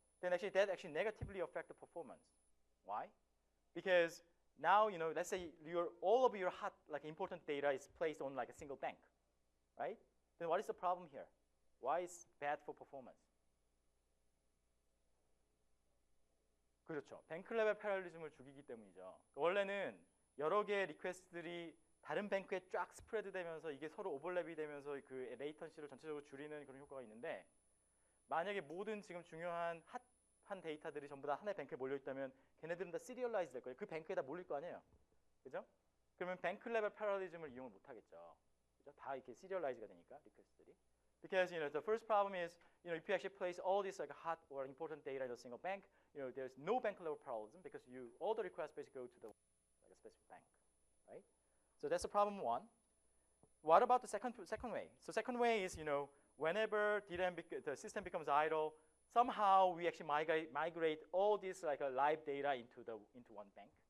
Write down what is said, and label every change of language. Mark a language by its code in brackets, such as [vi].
[en] Then actually that actually negatively affect the performance. Why? Because now let's say all of your hot like important data is placed on like a single bank, right? Then what is the problem here? Why is bad for performance? [ko] 그렇죠. 뱅크 레벨 패러리즘을 죽이기 때문이죠. 원래는 여러 개의 리퀘스트들이 다른 뱅크에 쫙 스프레드 되면서 이게 서로 오버랩이 되면서 그 레이턴시를 전체적으로 줄이는 그런 효과가 있는데, 만약에 모든 지금 중요한 핫한 데이터들이 전부 다 하나의 뱅크에 몰려 있다면 걔네들은 다 시리얼라이즈 될 거예요. 그 뱅크에다 몰릴 거 아니에요. 그죠? 그러면 뱅크 레벨 패러리즘을 이용을 못 하겠죠. 그죠? 다 이렇게 시리얼라이즈가 되니까 리퀘스트들이. [en] Because the first problem is if you actually place all this like hot or important data in a single bank, there's no bank level parallelism because all the requests basically go to the like a specific bank, right? So that's the problem 1. What about the second way? So second way is whenever the system becomes idle, somehow we actually migrate all this like a live data into 1 bank.